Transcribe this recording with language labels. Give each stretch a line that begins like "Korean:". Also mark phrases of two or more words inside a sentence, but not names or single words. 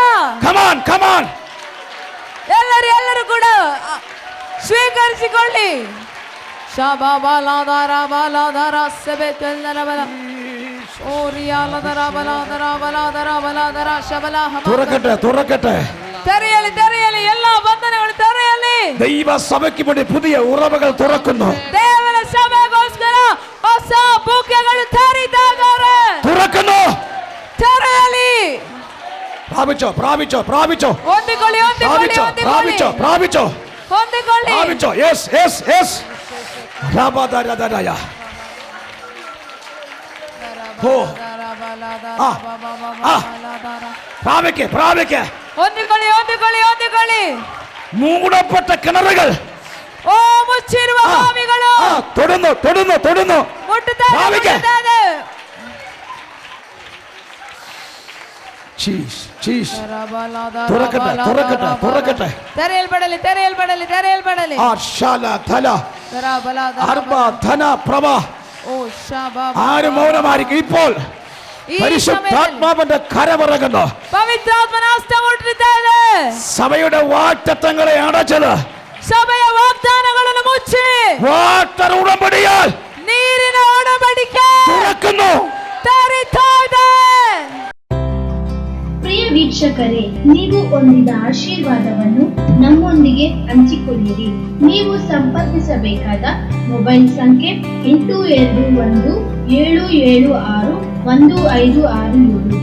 English: come on come on.
Kannada: ಎಲ್ಲರೂ ಕೂಡ ಸ್ವೀಕರಿಸಿಕೊಳ್ಳಿ. ಶಬಬಲದರ ಬಲದರ ಸೆಬೆತಲ್ಲರ ಬಲ ಓರಿಯಾಲದರ ಬಲದರ ಬಲದರ ಬಲದರ ಶಬಲ
Malayalam: തുറക്കട്ടെ തുറക്കട്ടെ.
Kannada: ತೆರೆಯಲಿ ತೆರೆಯಲಿ, ಎಲ್ಲ ಬಂಧನಗಳು ತೆರೆಯಲಿ.
Malayalam: ദൈവ സഭയ്ക്ക് വേണ്ടി പുതിയ ഉറവകൾ തുറക്കുന്നു.
Kannada: ದೇವರ ಸಭೆಗೋಸ್ಕರ ಹೊಸ ಬುಗ್ಗೆಗಳು ತೆರೀತಾ ಇದ್ದಾರೆ.
Malayalam: തുറക്കുന്നു.
Kannada: ತೆರೆಯಲಿ.
Malayalam: പ്രാപിച്ചോ പ്രാപിച്ചോ പ്രാപിച്ചോ
Kannada: ಹೊಂದಿಕೊಳ್ಳಿ
Malayalam: പ്രാപിച്ചോ പ്രാപിച്ചോ പ്രാപിച്ചോ
Kannada: ಹೊಂದಿಕೊಳ್ಳಿ.
Malayalam: പ്രാപിച്ചോ.
English: yes yes yes.
Malayalam: രാബാദാരാദാരായ. ഓ പ്രാപിക്കേ പ്രാപിക്കേ.
Kannada: ಹೊಂದಿಕೊಳ್ಳಿ ಹೊಂದಿಕೊಳ್ಳಿ ಹೊಂದಿಕೊಳ್ಳಿ.
Malayalam: മൂടപ്പെട്ട കിണറുകൾ,
Kannada: ಓ ಮುಚ್ಚಿರುವ ಬಾವಿಗಳು
Malayalam: തൊടുന്നു തൊടുന്നു തൊടുന്നു.
Kannada: ಮುಟ್ಟುತ್ತಾ ಪ್ರಾಪಿಕೆ. ಇದೆ. ചീസ് ചീസ്.
Malayalam: തുറക്കട്ടെ തുറക്കട്ടെ തുറക്കട്ടെ.
Kannada: ತೆರೆಯಲ್ಪಡಲಿ ತೆರೆಯಲ್ಪಡಲಿ ತೆರೆಯಲ್ಪಡಲಿ. ആശാല ധല അർബ ധന പ്രഭ. ಓ ಶಾಬಾ.
Malayalam: ആരും മൗനമായിരിക്കും. ഇപ്പോൾ
Kannada: ಈ
Malayalam: പരിശുദ്ധാത്മാവിന്റെ കരമിറങ്ങുന്നു.
Kannada: ಪವಿತ್ರಾತ್ಮನ ಹಸ್ತ ಮುಟ್ಟುತ್ತಾ ಇದೆ.
Malayalam: സഭയുടെ വാഗ്ദത്തങ്ങളെ അടച്ചത്
Kannada: ಸಭೆಯ ವಾಗ್ದಾನಗಳನ್ನು ಮುಚ್ಚಿ
Malayalam: വാട്ടർ ഉടമ്പടിയാൽ
Kannada: ನೀರಿನ ಒಡಂಬಡಿಕೆ
Malayalam: തുറക്കുന്നു.
Kannada: ತೆರೀತಾ ಇದೆ. ಪ್ರಿಯ ವೀಕ್ಷಕರೇ, ನೀವು ಹೊಂದಿದ ಆಶೀರ್ವಾದವನ್ನು ನಮ್ಮೊಂದಿಗೆ ಹಂಚಿಕೊಳ್ಳಿರಿ. ನೀವು ಸಂಪರ್ಕಿಸಬೇಕಾದ ಮೊಬೈಲ್ ಸಂಖ್ಯೆ 8217761567.